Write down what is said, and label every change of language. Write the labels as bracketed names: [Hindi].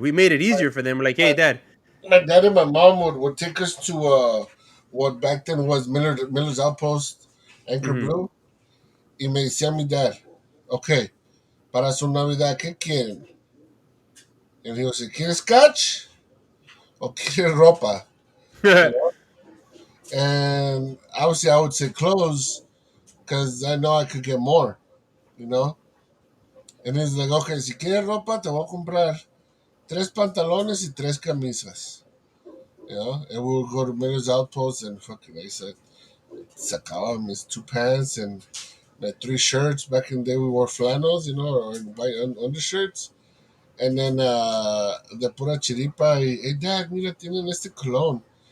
[English] We made it easier for them. Like, hey, My, dad. my dad and my mom would take us to what back then was Miller's Outpost, Anchor Hmm. Blue. [Spanish] Y me decía mi dad, okay, para su Navidad, ¿qué quieren? [English] And he was like, [Spanish] ¿quieres scotch? ¿O quieres ropa? [English] You know? And obviously I would say clothes because I know I could get more, you know? And he's like, okay, [Spanish] si quieres ropa, te voy a comprar tres pantalones y tres camisas. [English] You know, and we would go to Miller's Outpost and fucking I said [Spanish] sacaba mis [English] two pants and my three shirts. Back in the day, we wore flannels, you know, or white undershirts. And then [Spanish] de pura chiripa. [English] Hey, Dad, [Spanish] mira, tienen este cologne.